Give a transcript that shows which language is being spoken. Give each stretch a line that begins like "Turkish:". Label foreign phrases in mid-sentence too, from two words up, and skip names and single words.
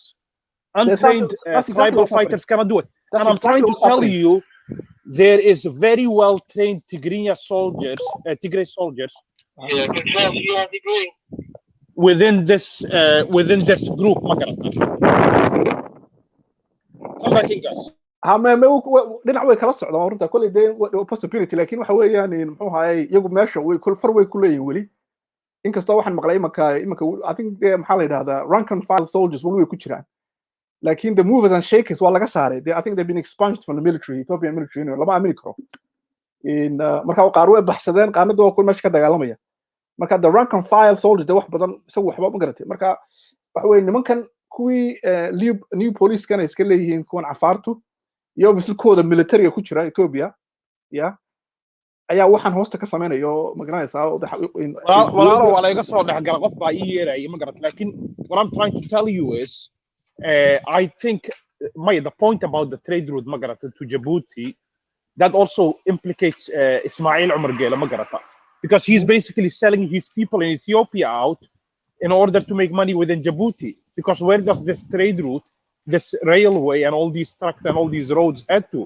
English: Untrained tribal fighters cannot do it. And I'm trying to tell you, there is very well trained Tigray soldiers within this group. Come back in, guys.
Somali: dhinac way kala socdaan runta kulli possibility laakiin waxa weeyaan muxuu ahaayay iyagu meesha way ku leeyihiin weli inkastoo waxaan maqlay imaka
English: I think
Somali: maxaa la yiraahdaa
English: rank and file soldiers
Somali: way ku jiraan laakiin
English: the movers and shakers
Somali: waa laga saaray
English: I think they've been expunged from the military Ethiopian military
Somali: lama aamini karo marka qaar way baxsadeen qaanadu waa ku meesha ka dagaalamaya marka
English: the rank and file soldier
Somali: de wax badan isagu waxba ma garatay marka waxa weeye nimankan kuwii
English: new police
Somali: kana iska leeyihiin kuwan cafaartu iyo mislkooda military ku jira Ethiopia ya ayaa waxaan hoosta ka sameeyo ma garanaysaa walaalo wala iga soo dhaxgal qof baa ii yeeray ma garat laakiin
English: what I'm trying to tell you is I think the point about the trade route
Somali: ma garat
English: to Djibouti that also implicates Ismail Omar Gela
Somali: ma garata
English: because he's basically selling his people in Ethiopia out in order to make money within Djibouti because where does this trade route this railway and all these trucks and all these roads head to?